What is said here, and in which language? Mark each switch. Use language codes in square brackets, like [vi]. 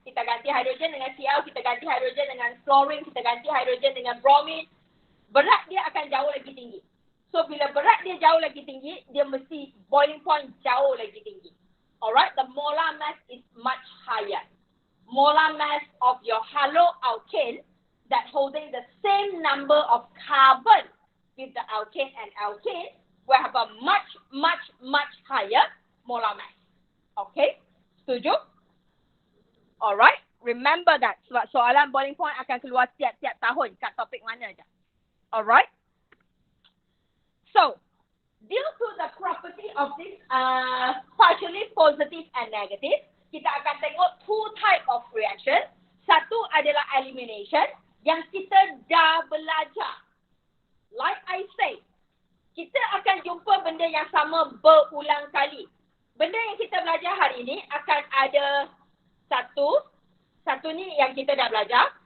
[ms] Kita ganti hydrogen dengan Cl, kita ganti hydrogen dengan chlorine, kita ganti hydrogen dengan bromine. Berat dia akan jauh lebih tinggi. So, bila berat dia jauh lagi tinggi, dia mesti boiling point jauh lagi tinggi. [en] Alright, the molar mass is much higher. Molar mass of your haloalkane that holding the same number of carbon with the alkane and alkane will have a much higher molar mass. Okay, setuju? Alright, remember that. [ms] Sebab soalan boiling point akan keluar tiap-tiap tahun kat topik mana je. Alright. [en] So, due to the property of this partially positive and negative, [ms] kita akan tengok [en] two type of reaction. [ms] Satu adalah elimination yang kita dah belajar. [en] Like I say, [ms] kita akan jumpa benda yang sama berulang kali. Benda yang kita belajar hari ini akan ada satu ni yang kita dah belajar.